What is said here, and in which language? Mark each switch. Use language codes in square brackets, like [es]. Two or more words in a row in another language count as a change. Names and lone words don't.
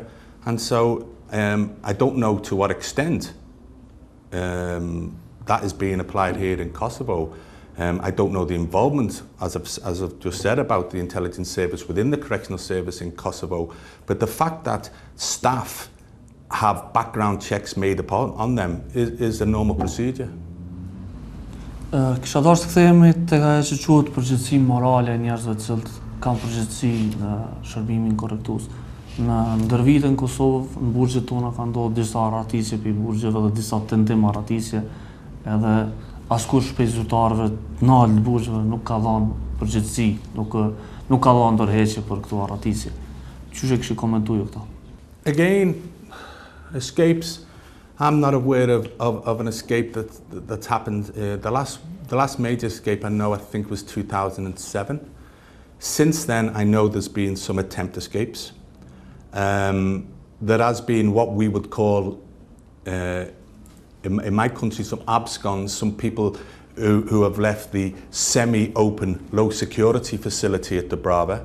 [en] And so I don't know to what extent that is being applied here in Kosovo. I don't know the involvement, as I've just said, about the intelligence service within the correctional service in Kosovo, but the fact that staff have background checks made on them is a normal procedure. [sq] Kisha dashur të kthehemi tek ajo që quhet përgjegjësi morale e njerëzve të cilët kanë përgjegjësi në shërbimin korrektues. Në ndërvite në Kosovë, në burgjet tona ka ndodhur disa arratisje për burgjeve dhe disa tentim arratisje, edhe askush prej zyrtarëve të nalt burgjeve nuk ka dhënë përgjegjësi, nuk ka dhënë ndërheqje për këto arratisje. Çu e kish komentuar këto? [en] Again, escapes. I'm not aware of an escape that's happened. The last major escape I know, I think, was 2007. Since then, I know there's been some attempt escapes. There has been what we would call, in my country, some abscons, some people who have left the semi-open, low-security facility at Dubrava.